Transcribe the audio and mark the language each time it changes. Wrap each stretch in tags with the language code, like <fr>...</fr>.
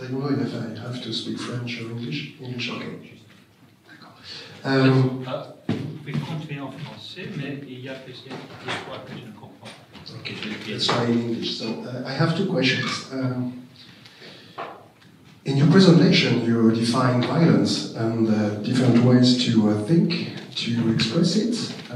<en>I don't know if I have to speak French or English. English, okay.</en> <fr>D'accord. Vous pouvez continuer en français, mais il y a des fois que je ne comprends pas.</fr> <en>Okay, let's try in English. So I have two questions. In your presentation, you define violence and different ways to think, to express it.</en>